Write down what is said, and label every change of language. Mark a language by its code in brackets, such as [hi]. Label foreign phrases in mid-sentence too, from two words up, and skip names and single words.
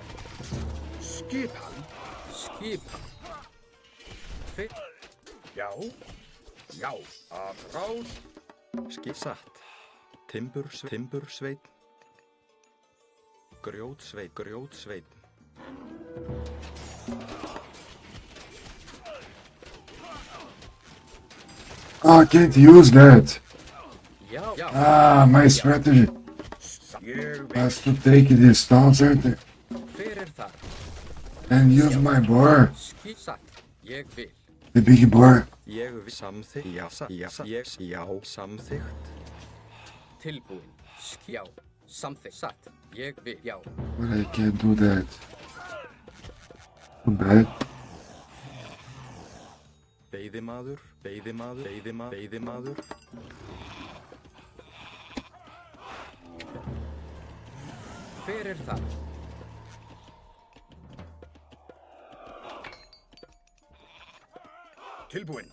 [is] Skipan. Skipan. Hver? Já. Já. Að rás. Satt. Timbursveinn. Grjótsveinn. [en] Oh, I can't use that. [is] Já, já. [en] Ah, my strategy [is] Ég vil. [en] has to take the stones [is] Hver þar? [en] and use my boar, [is] Satt. Ég vil. [en] the big boar. [is] Ég vil samþykkt. Já, samþykkt. Tilbúinn. Já. Samþykkt. Satt. Ég vil. Já. [en] But I can't do that. Too bad. [is] Veiðimaður. Hver þar? Tilbúinn.